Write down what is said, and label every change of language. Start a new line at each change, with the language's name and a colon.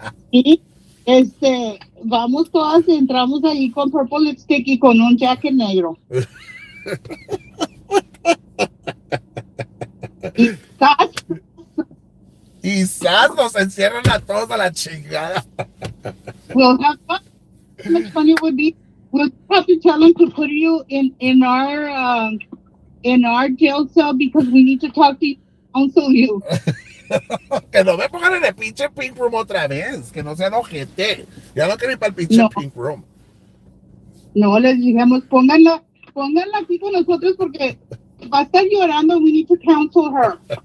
Spanish: Y vamos todas y entramos ahí con purple lipstick y con un jacket negro. Y quizás nos encierran a todos a la chingada.
English: we'll have fun. How much fun it would be. We'll have to tell them to put you in our jail cell because we need to talk to you, counsel you.
Spanish: Que no me pongan en el pinche pink room otra vez. Que no sean ojete. Ya no quiero ir para el pinche pink room. No, les dijimos, pónganla aquí con nosotros porque va a estar llorando.
English: We need to counsel her.